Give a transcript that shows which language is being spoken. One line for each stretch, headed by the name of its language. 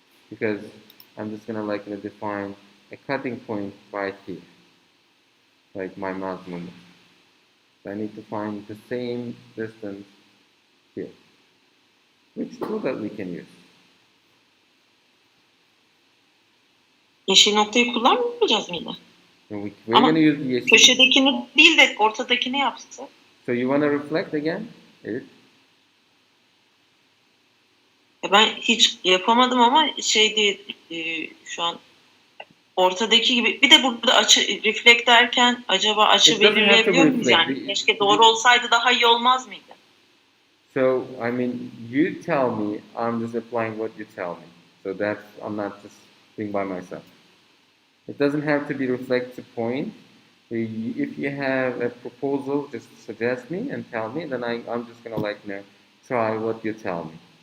English: Because I'm just gonna define a cutting point right here, like my mouse movement. So I need to find the same distance here. Which tool that we can use?
Turkish: Yeşil noktayı kullanmayacağız mıydı?
English: We're gonna use the yeşil.
Turkish: Köşedekini değil de ortadakini yapsın.
English: So you wanna reflect again?
Turkish: Evet. Ben hiç yapamadım ama şey değil şu an ortadaki gibi bir de burada açı reflect derken acaba açı belirleyebiliyor muyuz yani? Keşke doğru olsaydı daha iyi olmaz mıydı?
English: So I mean, you tell me. I'm just applying what you tell me. So that's I'm not just being by myself. It doesn't have to be reflective point. If you have a proposal, just suggest me and tell me, then I'm just gonna try what you tell me.